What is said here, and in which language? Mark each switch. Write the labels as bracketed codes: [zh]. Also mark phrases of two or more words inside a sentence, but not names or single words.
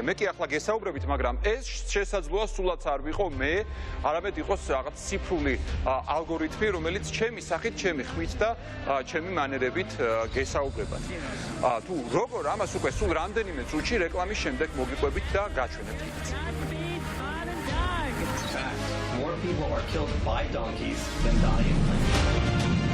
[ka] მე კი ახლა გესაუბრებით, მაგრამ ეს შესაძლოა სულაც არ ვიყო მე, არამედ იყოს რაღაც ციფრული ალგორითმი, რომელიც ჩემი სახით, ჩემი ხმით და ჩემი მანერებით გესაუბრებათ. თუ როგორ ამას უკვე სულ რამდენიმე წუთში რეკლამის შემდეგ მოგიყვებით და გაჩვენებთ იქით. [en] More people are killed by donkeys than die in country.